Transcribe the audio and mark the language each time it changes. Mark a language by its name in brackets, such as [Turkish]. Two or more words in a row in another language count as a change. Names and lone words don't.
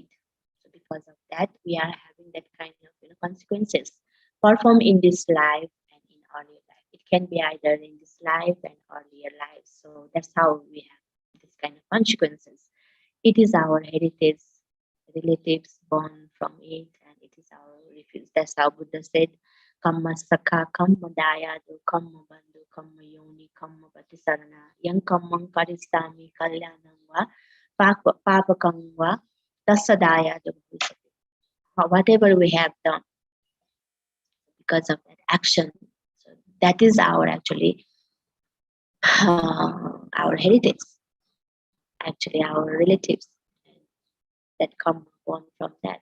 [English] So because of that, we are having that kind of consequences perform in this life and in earlier life. It can be either in this life and earlier life. So that's how we have this kind of consequences. It is our heritage, relatives born from it, and it is our refuge. That's how Buddha said, [Pali] Kamma Sakha, Kamma Dayadu, Kamma Bandhu, Kamma Yoni, Kamma Patisarana, Yang Kammang Karisami, Kalyanangva, Papakangva, Tasadayadu. [English] Whatever we have done because of that action, so that is our actually our heritage, actually our relatives that come born from that.